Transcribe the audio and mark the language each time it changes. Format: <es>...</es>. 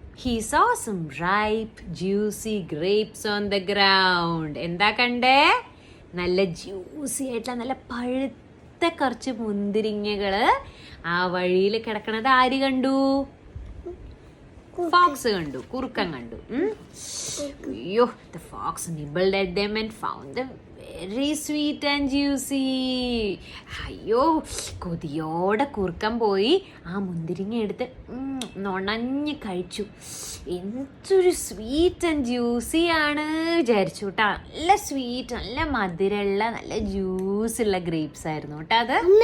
<en>He saw some ripe juicy grapes on the ground.</en> <ml>എന്താ കണ്ടേ? നല്ല ജ്യൂസി ആയിട്ടുള്ള നല്ല പഴുത്ത കുറച്ച് മുന്തിരിങ്ങകള് ആ വഴിയിൽ കിടക്കണത് ആര് കണ്ടു? ഫോക്സ് കണ്ടു, കുറുക്കൻ കണ്ടു.</ml> <en>അയ്യോ, the fox nibbled at them and found them very sweet and juicy.</en> <ml>അയ്യോ, കൊതിയോടെ കുറുക്കൻ പോയി ആ മുന്തിരിങ്ങ എടുത്ത് നൊണഞ്ഞ് കഴിച്ചു. എന്തൊരു</ml> <en>sweet and juicy</en> <ml>ആണ് വിചാരിച്ചു കേട്ടാ. നല്ല സ്വീറ്റ്, നല്ല മധുരമുള്ള, നല്ല ജ്യൂസ് ഉള്ള ഗ്രേപ്സ് ആയിരുന്നു കേട്ടോ അത്.</ml>